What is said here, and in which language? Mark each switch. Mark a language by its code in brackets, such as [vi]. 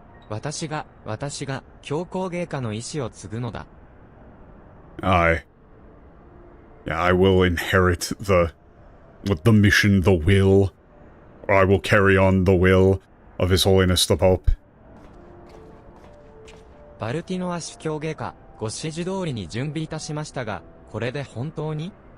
[ja] 私が教皇陛下の意志を継ぐのだ。 [en] Yeah, I will inherit the mission, the will. Or I will carry on the will of His Holiness the Pope. [ja] バルティノア司教陛下、ご指示通りに準備いたしましたが、これで本当に？